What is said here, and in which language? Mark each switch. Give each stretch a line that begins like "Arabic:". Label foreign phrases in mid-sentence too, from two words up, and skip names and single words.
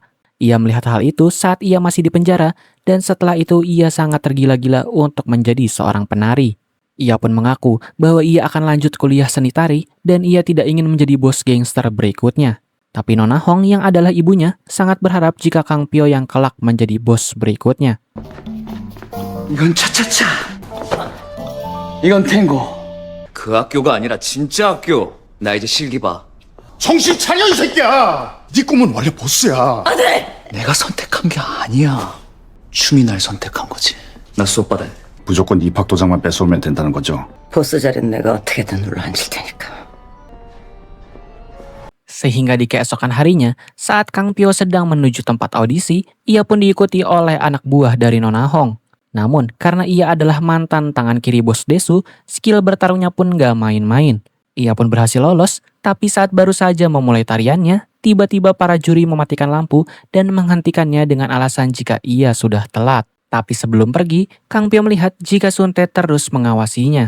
Indonesian: Ia melihat hal itu saat ia masih di penjara, dan setelah itu ia sangat tergila-gila untuk menjadi seorang penari. Ia pun mengaku bahwa ia akan lanjut kuliah seni tari dan ia tidak ingin menjadi bos gangster berikutnya. Tapi Nona Hong yang adalah ibunya sangat berharap jika Kang Pyo yang kelak menjadi bos berikutnya.
Korean: 이건 차차차. 이건 탱고. 그 학교가 아니라 진짜 학교. 나 이제 실기 봐. 정신 차려 이 새끼야. 네 꿈은 원래 보스야. 내가 선택한 게 아니야. 춤이 날 선택한 거지. 나 수업 받아야 돼. 무조건 입학 도장만 뺏어오면 된다는 거죠. 보스 자리는 내가 어떻게든 눌러 앉힐 테니까.
Indonesian: Sehingga di keesokan harinya, saat Kang Pyo sedang menuju tempat audisi, ia pun diikuti oleh anak buah dari Nona Hong. Namun, karena ia adalah mantan tangan kiri bos Desu, skill bertarungnya pun gak main-main. Ia pun berhasil lolos, tapi saat baru saja memulai tariannya, tiba-tiba para juri mematikan lampu dan menghentikannya dengan alasan jika ia sudah telat. Tapi sebelum pergi, Kang Pyo melihat jika Suntae terus mengawasinya.